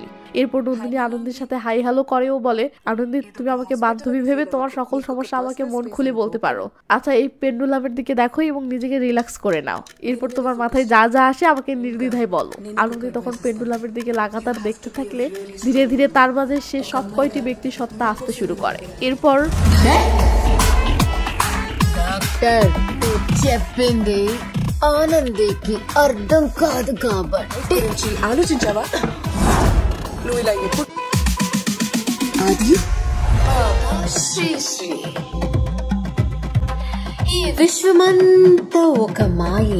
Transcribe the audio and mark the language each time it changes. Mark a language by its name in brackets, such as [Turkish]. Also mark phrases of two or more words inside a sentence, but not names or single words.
[Bangla] এরপর নন্দিনী আনন্দীর সাথে হাই হ্যালো করেও বলে আনন্দী তুমি আমাকে বান্ধবী ভেবে তোমার সকল সমস্যা আমাকে মন খুলে বলতে পারো। আচ্ছা এই পেন্ডুলামের দিকে দেখো এবং নিজেকে রিল্যাক্স করে নাও, এরপর তোমার মাথায় যা যা আসে আমাকে নির্দ্বিধায় বলো। আনন্দী তখন পেন্ডুলামের দিকে লাগাতার দেখতে থাকলে ধীরে ধীরে তার মাঝে সে সব কয়টি ব্যক্তি সত্তা আসতে শুরু করে। এরপর [Telugu] చెప్పింది ఆనందికి అర్థం కాదు కాబట్టి ఆలోచించావా నువ్వు ఇలా ఎప్పుడు అది శ్రీశ్రీ ఈ విశ్వమంతా ఒక మాయే